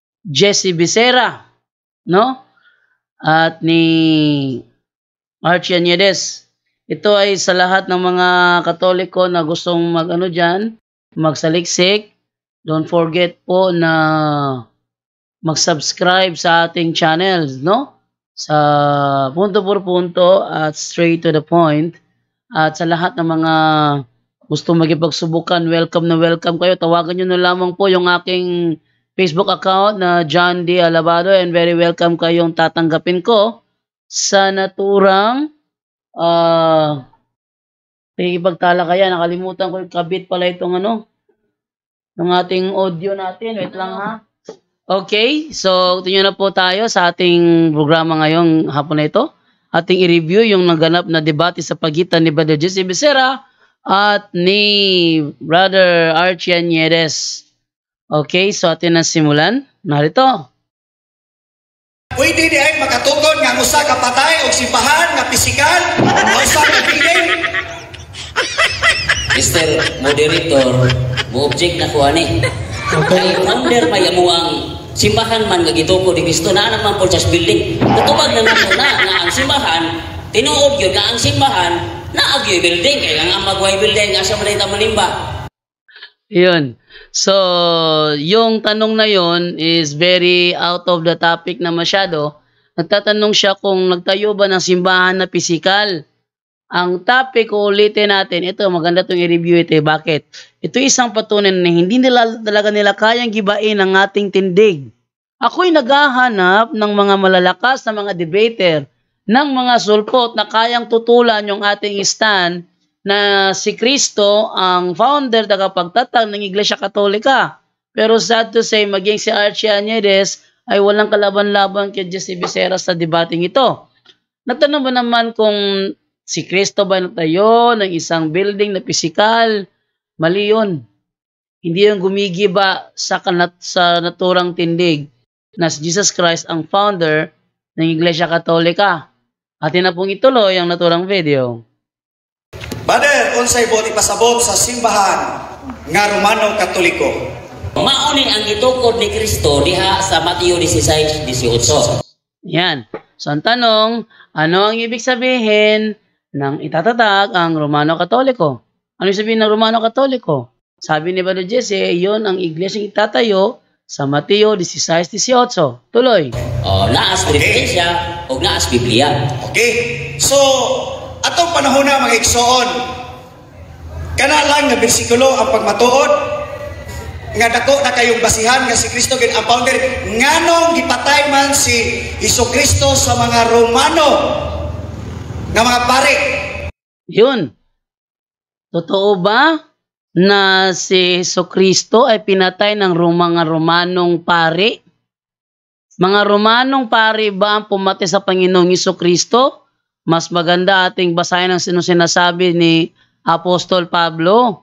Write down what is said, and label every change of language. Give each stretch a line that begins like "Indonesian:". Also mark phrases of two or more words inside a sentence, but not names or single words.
Filipino: Jesse Becerra, no? At ni Archie Añedes. Ito ay sa lahat ng mga Katoliko na gustong magsaliksik.
English: Don't forget
Filipino: po na mag-subscribe sa ating channels, no? Sa
Spanish: punto por punto
Filipino: at
English: straight to the point.
Filipino: At sa lahat ng mga gustong magipagsubukan, welcome na welcome kayo. Tawagan nyo na lamang po yung aking Facebook account na John D. Alabado,
English: and very welcome
Filipino: kayong tatanggapin ko sa naturang pagtala kaya. Nakalimutan ko yung kabit pala itong ng ating audio natin. Wait lang ha. Okay, so tingnan na po tayo sa ating programa ngayong hapon na ito. Ating i-review yung naganap na debate sa pagitan ni Brother Jesse Becerra at ni Brother Archie Añedes. Okay, so atin na simulan. Narito.
Cebuano: Pwede di ay makatugon nga usa ka patay o simbahan nga pisikal o usa ka piling. Mr. Moderator, mo-object na ko ani. Okay, under may amuang simbahan man nga gituko di Kristo na naman po sa building. Tutubag na nato na ang simbahan, tinuod gyud na ang simbahan na agyo building kay ang magway building asa man ta malimba.
Filipino: Yun. So, yung tanong na yun is
English: very out of the topic
Filipino: na masyado. Nagtatanong siya kung nagtayo ba ng simbahan na pisikal. Ang topic, ulitin natin, ito, maganda itong i-review ito. Bakit? Ito isang patunay na hindi talaga nila kayang gibain ang ating tindig. Ako'y naghahanap ng mga malalakas na mga debater, ng mga sulpot na kayang tutulan yung ating stand na si Kristo ang founder, tagapagtatag ng Iglesia Katolika. Pero
English: sad to say,
Filipino: maging si Archie Añedes ay walang kalaban-laban kay Jesse Becerra sa debating ito. Natanong ba naman kung si Kristo ba natayo ng isang building na pisikal? Mali yun. Hindi yung gumigiba sa naturang tindig na si Jesus Christ ang founder ng Iglesia Katolika. Atin na pong ituloy ang naturang video.
Cebuano: Brother, unsay buot ipasabot sa simbahan nga Romano Katoliko? Mauni ang gitukod ni Kristo diha sa Mateo 16:18.
Filipino: Yan. So ang tanong, ano ang ibig sabihin ng itatatag ang Romano Katoliko? Ano ibig sabihin ng Romano Katoliko? Sabi ni Brother Jesse, iyon ang iglesyang itatayo sa Mateo 16:18. Tuloy.
Cebuano: Naas referensya o naas Biblia. Okay. So, atong panahon na mga igsoon, kana lang nga bersikulo ang pagmatuod nga dako na kayong basihan nga si Kristo gid ang founder. Nganong gipatay man si Hesukristo sa mga Romano nga mga pare?
Filipino: Yun. Totoo ba na si Hesukristo ay pinatay ng mga Romanong pare? Mga Romanong pare ba ang pumatay sa Panginoong Hesukristo? Mas maganda ating basahin ang sinasabi ni Apostol Pablo.